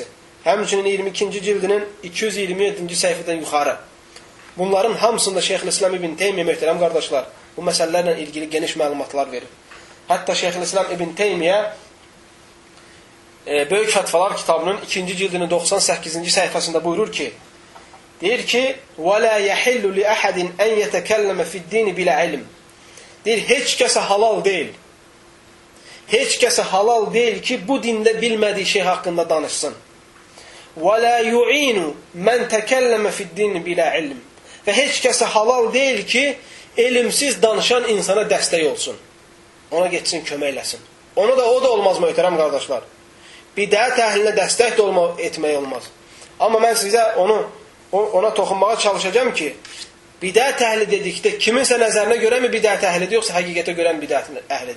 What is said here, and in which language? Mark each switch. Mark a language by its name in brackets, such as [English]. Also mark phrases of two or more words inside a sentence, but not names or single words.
[Azerbaijani] Həmçinin 22-ci cildinin 227-ci səhifədən yuxarı. Bunların hamısında Şeyxülislam İbn Teymiyyə, möhtərəm qardaşlar, bu məsələlərlə ilgili geniş məlumatlar verir. Hətta Şeyxülislam İbn Teymiyyə Böyük Fətvalar kitabının 2-ci cildinin 98-ci səhifəsində buyurur ki, deyir ki, [Arabic] وَلَا يَحِلُّ لِأَحَدٍ أَنْ يَتَكَلَّمَ فِي الدِّينِ بِلَا عِلْمٍ. [Azerbaijani] Deyir, heç kəsə halal deyil. Heç kəsə halal deyil ki, bu dində bilmədiyi şey haqqında danışsın. [Arabic] وَلَا يُعِينُ مَنْ تَكَلَّمَ فِي الدِّينِ بِلَا عِلْمٍ. [Azerbaijani] Və heç kəsə halal deyil ki, elmsiz danışan insana dəstək olsun. Ona getsin, kömək eləsin. O da olmaz, möhtərəm qardaşlar. Bidət əhlinə dəstək də etmək olmaz. Amma mən sizə ona toxunmağa çalışacağım ki, bidət əhli dedikdə kiminsə nəzərinə görə mi bidət əhlidir, yoxsa həqiqətə görə mi bidət əhlidir?